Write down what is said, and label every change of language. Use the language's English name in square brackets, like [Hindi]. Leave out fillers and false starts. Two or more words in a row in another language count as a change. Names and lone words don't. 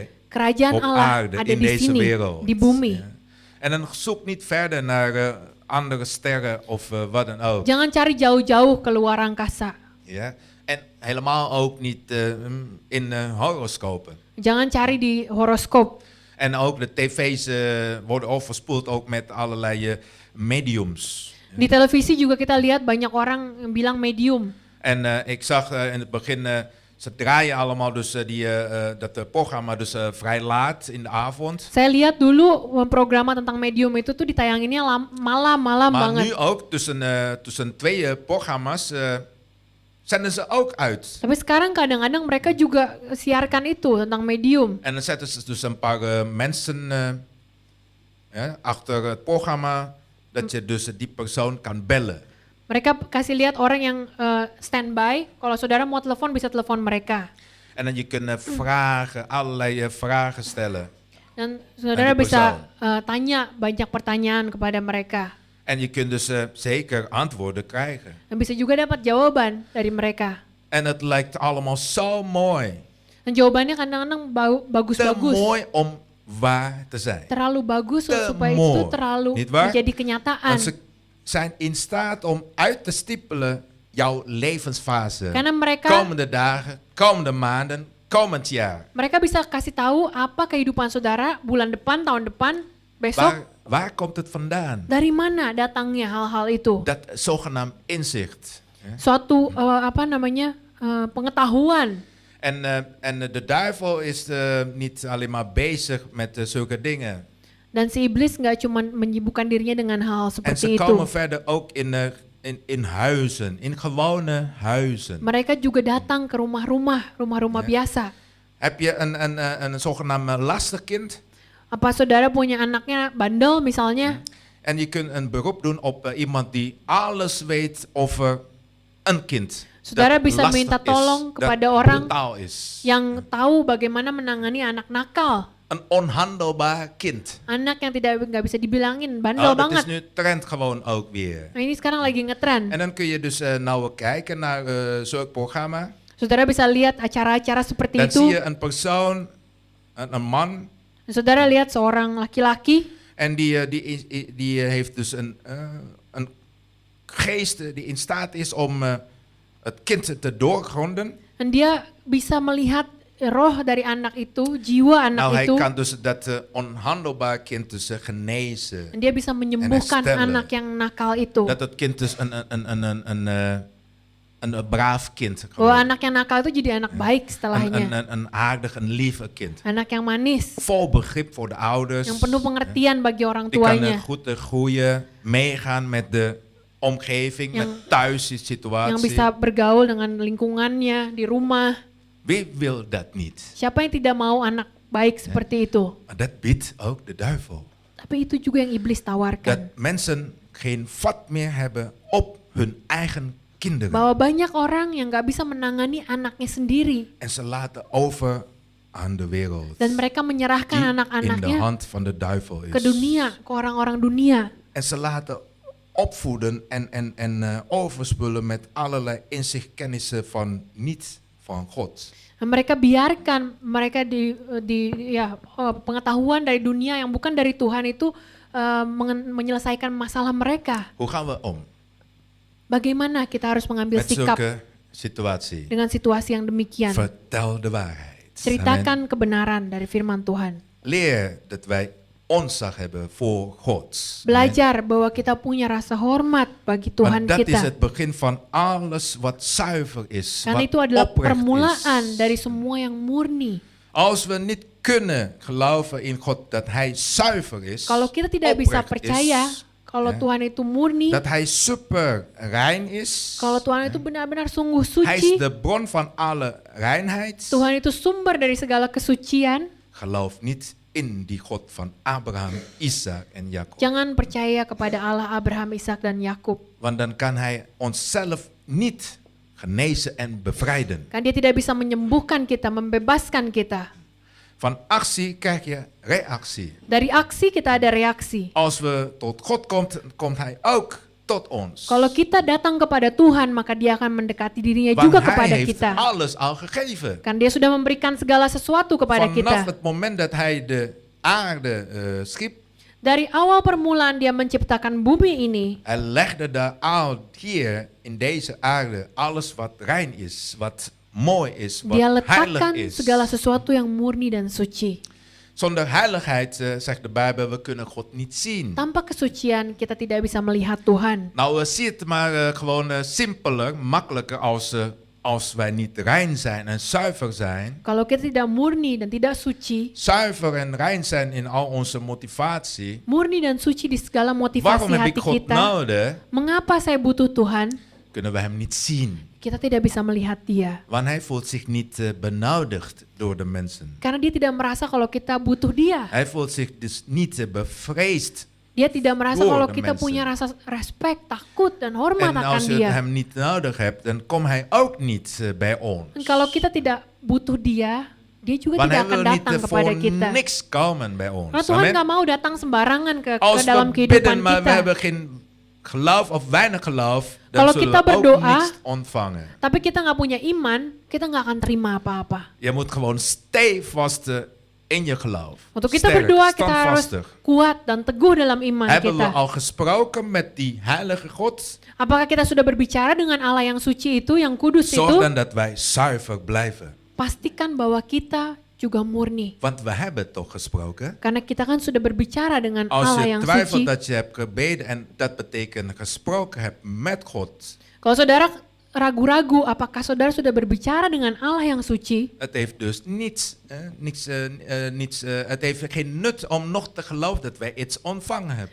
[Indonesian] Kerajaan [Dutch] op [Indonesian] Allah [Dutch] aarde, [Indonesian] ada [Dutch] in [Indonesian] di [Dutch] deze [Indonesian] sini, [Dutch] wereld. [Indonesian] di bumi. [Dutch] Ja. En dan zoek niet verder naar andere sterren of wat dan ook. [Indonesian] Jangan cari jauh-jauh keluar angkasa. [Dutch] Ja? En helemaal ook niet in horoscopen. [Indonesian] Jangan cari di horoskop. [Dutch] En ook de tv's worden overspoeld ook met allerlei mediums. [Indonesian] Di televisi juga kita lihat banyak orang yang bilang medium. [Dutch] En ik zag in het begin, ze draaien allemaal dus dat programma dus vrij laat in de avond. [Indonesian] Saya lihat dulu programma tentang medium itu tuh ditayanginnya malam-malam [Dutch] Maar [Indonesian] banget. [Dutch] nu ook tussen twee programma's zenden ze ook uit. [Indonesian] Tapi sekarang kadang-kadang mereka juga siarkan itu tentang medium. [Dutch] En dan zetten ze dus een paar mensen achter het programma, dat je dus die persoon kan bellen. [Indonesian] Mereka kasih lihat orang yang standby. Kalau saudara mau telepon bisa telepon mereka. [Dutch] En dan je kunt allerlei vragen stellen. [Indonesian] Dan saudara [Dutch] die [Indonesian] bisa tanya banyak pertanyaan kepada mereka. [Dutch] En je kunt dus zeker antwoorden krijgen. [Indonesian] Dan bisa juga dapat jawaban dari mereka. [Dutch] En het lijkt allemaal zo mooi. [Indonesian] Dan jawabannya kadang-kadang [Dutch] Te [Indonesian] bagus-bagus. [Dutch] mooi om waar te zijn. [Indonesian] Terlalu bagus [Dutch] Te [Indonesian] supaya itu [Dutch] mooi. [Indonesian] terlalu [Dutch] Niet waar? [Indonesian] menjadi kenyataan. [Dutch] Want ze zijn in staat om uit te stippelen jouw levensfase. [Indonesian] Karena mereka [Dutch] Komende dagen, komende maanden, komend jaar. [Indonesian] mereka bisa kasih tahu apa kehidupan saudara bulan depan, tahun depan, besok. [Dutch] Waar komt het vandaan? [Indonesian] Dari mana datangnya hal-hal itu? [Dutch] Dat zogenaamd inzicht. [Indonesian] Suatu pengetahuan. [Dutch] En de duivel is niet alleen maar bezig met zulke dingen. [Indonesian] Dan si iblis nggak cuma menyibukkan dirinya dengan hal [Dutch] En [Indonesian] seperti [Dutch] ze [Indonesian] itu. [Dutch] komen verder ook in huizen, in gewone huizen. [Indonesian] Mereka juga datang ke rumah-rumah biasa. [Dutch] Heb je een zogenaamd lastig kind? [Indonesian] Apa saudara punya anaknya bandel misalnya? [Dutch] En je kunt een beroep doen op iemand die alles weet over een kind. [Indonesian] Saudara [Dutch] dat [Indonesian] bisa [Dutch] lastig [Indonesian] minta [Dutch] is, [Indonesian] tolong [Dutch] dat [Indonesian] kepada orang [Dutch] brutaal is. [Indonesian] yang tahu bagaimana menangani anak nakal. [Dutch] Een onhandelbaar kind. [Indonesian] Anak yang nggak bisa dibilangin, bandel [Dutch] Dat is [Indonesian] banget. [Dutch] nu trend gewoon ook weer. [Indonesian] Nah, ini sekarang lagi ngetren. [Dutch] En dan kun je dus nou kijken naar zo'n programma. [Indonesian] Saudara bisa lihat acara-acara seperti [Dutch] Dan [Indonesian] itu. [Dutch] zie je een persoon, een man. [Indonesian] Dan saudara lihat seorang laki-laki. [Dutch] En die heeft dus een geest die in staat is om het kind te doorgronden. [Indonesian] Dan dia bisa melihat roh dari anak itu, jiwa anak [Dutch] Nou, hij [Indonesian] itu. [Dutch] kan dus dat onhandelbaar kind dus genezen. [Indonesian] Dan dia bisa menyembuhkan [Dutch] herstellen. [Indonesian] anak yang nakal itu. [Dutch] Dat het kind dus een braaf kind [Indonesian] Bahwa [Dutch] geworden. [Indonesian] anak yang nakal itu jadi anak baik setelahnya. [Dutch] Een aardig, een lieve kind. [Indonesian] Anak yang manis, [Dutch] Vol begrip voor de ouders. [Indonesian] yang penuh pengertian bagi orang [Dutch] Die kan [Indonesian] tuanya. [Dutch] goed groeien, meegaan met de omgeving, met thuis die situatie. [Indonesian] Yang bisa bergaul dengan lingkungannya di rumah. [Dutch] Wie wil dat niet? [Indonesian] Siapa yang tidak mau anak baik seperti itu? [Dutch] Maar dat biedt ook de duivel. [Indonesian] Tapi itu juga yang iblis tawarkan. [Dutch] Dat mensen geen vat meer hebben op hun eigen kinderen. [Indonesian] Bahwa banyak orang yang gak bisa menangani anaknya sendiri. [Dutch] En ze laten over aan de wereld. [Indonesian] Dan mereka menyerahkan [Dutch] Die in de [Indonesian] anak-anaknya [Dutch] hand van de duivel is. [Indonesian] ke dunia, ke orang-orang dunia. [Dutch] En ze laten opvoeden en overspullen met allerlei inzicht, kennissen van niet van God. [Indonesian] Dan mereka biarkan mereka pengetahuan dari dunia yang bukan dari Tuhan itu menyelesaikan masalah mereka. [Dutch] Hoe gaan we om [Indonesian] Bagaimana kita harus mengambil [Dutch] met [Indonesian] sikap [Dutch] zulke situatie? [Indonesian] dengan situasi yang demikian? [Dutch] Vertel de waarheid. Amen. [Indonesian] Ceritakan kebenaran dari firman Tuhan. [Dutch] Leer dat wij ontzag hebben voor God. [Indonesian] Belajar bahwa kita punya rasa hormat bagi Tuhan [Dutch] Want dat is [Indonesian] kita. [Dutch] het begin van alles wat zuiver is, [Indonesian] Karena [Dutch] wat [Indonesian] itu adalah [Dutch] oprecht [Indonesian] permulaan [Dutch] is. [Indonesian] dari semua yang murni. [Dutch] Als we niet kunnen geloven in God dat Hij zuiver is, [Indonesian] Kalau kita tidak bisa [Dutch] oprecht [Indonesian] percaya [Dutch] is, [Indonesian] kalau ya, Tuhan itu murni, [Dutch] dat Hij super rein is, [Indonesian] kalau Tuhan itu benar-benar sungguh [Dutch] Hij is [Indonesian] suci, [Dutch] de bron van alle reinheid, [Indonesian] Tuhan itu sumber dari segala kesucian, [Dutch] geloof niet in die God van Abraham, Isaac en Jacob. [Indonesian] jangan percaya kepada Allah Abraham, Ishak dan Yakub. [Dutch] Want dan kan Hij onszelf niet genezen en bevrijden. [Indonesian] Kan dia tidak bisa menyembuhkan kita, membebaskan kita. [Dutch] Van actie krijg je reactie. [Indonesian] Dari aksi kita ada reaksi. [Dutch] Als we tot God komt, komt Hij ook tot ons. [Indonesian] Kalau kita datang kepada Tuhan, maka dia akan mendekati dirinya [Dutch] Want [Indonesian] juga [Dutch] Hij [Indonesian] kepada [Dutch] heeft [Indonesian] kita. [Dutch] alles al gegeven. [Indonesian] Kan dia sudah memberikan segala sesuatu kepada [Dutch] Vanaf [Indonesian] kita. [Dutch] het moment dat Hij de aarde schiep, [Indonesian] Dari awal permulaan dia menciptakan bumi ini, [Dutch] Hij legde daar al hier in deze aarde alles wat rein is, wat mooi is, wat [Indonesian] dia [Dutch] heilig [Indonesian] letakkan [Dutch] is. [Indonesian] segala sesuatu yang murni dan suci. [Dutch] Zonder heiligheid, zegt de Bijbel, we kunnen God niet zien. [Indonesian] Tanpa kesucian kita tidak bisa melihat Tuhan. [Dutch] Nou, zie het maar gewoon simpeler, makkelijker als wij niet rein zijn en zuiver zijn. [Indonesian] Kalau kita tidak murni dan tidak suci, [Dutch] Zuiver en rein zijn in al onze motivatie. [Indonesian] murni dan suci di segala motivasi [Dutch] Waarom heb ik [Indonesian] hati [Dutch] God [Indonesian] kita, [Dutch] nodig? [Indonesian] mengapa saya butuh Tuhan? [Dutch] Kunnen we hem niet zien. [Indonesian] Kita tidak bisa melihat dia. [Dutch] Want hij voelt zich niet benodigd door de mensen. [Indonesian] Karena dia tidak merasa kalau kita butuh dia. [Dutch] Hij voelt zich dus niet bevreesd. [Indonesian] Dia tidak merasa [Dutch] Door [Indonesian] kalau [Dutch] de [Indonesian] kita [Dutch] mensen. [Indonesian] punya rasa respect, takut, dan hormat [Dutch] En [Indonesian] akan [Dutch] als je [Indonesian] dia. [Dutch] hem niet nodig hebt, dan komt hij ook niet bij ons. [Indonesian] Dan kalau kita tidak butuh dia, dia juga [Dutch] Want hij [Indonesian] tidak akan [Dutch] wil niet [Indonesian] datang kepada [Dutch] voor [Indonesian] kita. [Dutch] niks komen bij [Indonesian] Karena [Dutch] ons. [Indonesian] Tuhan [Dutch] Amen. [Indonesian] gak mau datang sembarangan ke [Dutch] Als [Indonesian] dalam [Dutch] we [Indonesian] kehidupan [Dutch] bidden, maar we [Indonesian] kita. [Dutch] hebben geen geloof of weinig geloof, dan [Indonesian] Kalau [Dutch] zullen [Indonesian] kita [Dutch] we ook [Indonesian] berdoa, [Dutch] niets ontvangen. [Indonesian] Tapi kita nggak punya iman, kita nggak akan terima apa-apa. [Dutch] Je moet gewoon stevast in je geloof. [Indonesian] Untuk kita [Dutch] Sterk, [Indonesian] berdoa, kita harus [Dutch] standvastig. [Indonesian] kuat dan teguh dalam iman [Dutch] Hebben we [Indonesian] kita. [Dutch] al gesproken met die heilige God? [Indonesian] Apakah kita sudah berbicara dengan Allah yang suci itu, yang kudus [Dutch] Zorg [Indonesian] itu? dan [Dutch] dat wij zuiver blijven. [Indonesian] Pastikan bahwa kita juga murni. [Dutch] Want we hebben toch gesproken? [Indonesian] Karena kita kan sudah berbicara dengan [Dutch] Als [Indonesian] Allah [Dutch] je [Indonesian] yang [Dutch] twijfelt [Indonesian] suci. [Dutch] dat je hebt gebeden en dat betekent gesproken hebt met God. [Indonesian] Kalau saudara ragu-ragu apakah saudara sudah berbicara dengan Allah yang suci, [Dutch] Het heeft dus het heeft geen nut om nog te geloven dat wij iets ontvangen hebben.